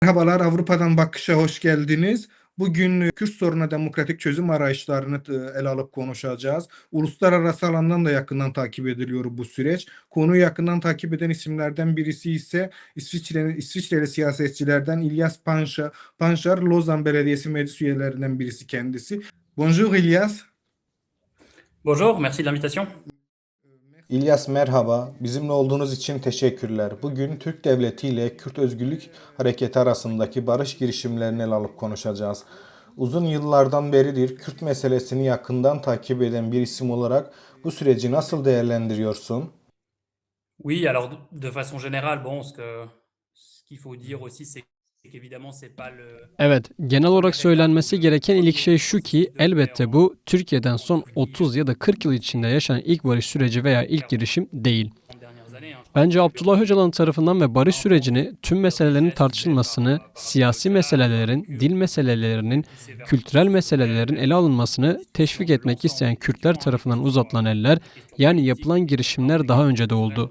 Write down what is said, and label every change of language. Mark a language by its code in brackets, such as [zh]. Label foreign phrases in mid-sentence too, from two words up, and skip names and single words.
[tr] Merhabalar, Avrupa'dan Bakış'a hoş geldiniz. Bugün Kürt sorununa demokratik çözüm arayışlarını ele alıp konuşacağız. Uluslararası alandan da yakından takip ediliyor bu süreç. Konuyu yakından takip eden isimlerden birisi ise İsviçreli siyasetçilerden İlyas Panşar, Lozan Belediyesi meclis üyelerinden birisi kendisi. [fr] Bonjour İlyas. Bonjour, merci de l'invitation. [tr] İlyas merhaba, bizimle olduğunuz için teşekkürler. Bugün Türk Devleti ile Kürt Özgürlük Hareketi arasındaki barış girişimlerini ele alıp konuşacağız. Uzun yıllardan beridir Kürt meselesini yakından takip eden bir isim olarak bu süreci nasıl değerlendiriyorsun? [fr] Oui, alors de façon générale, bon, ce qu'il faut dire aussi, c'est qu'évidemment, c'est pas [tr] Evet, genel olarak söylenmesi gereken ilk şey şu ki, elbette bu Türkiye'den son 30 ya da 40 yıl içinde yaşanan ilk barış süreci veya ilk girişim değil. Bence Abdullah Öcalan tarafından ve barış sürecini, tüm meselelerin tartışılmasını, siyasi meselelerin, dil meselelerinin, kültürel meselelerin ele alınmasını teşvik etmek isteyen Kürtler tarafından uzatılan eller, yani yapılan girişimler daha önce de oldu.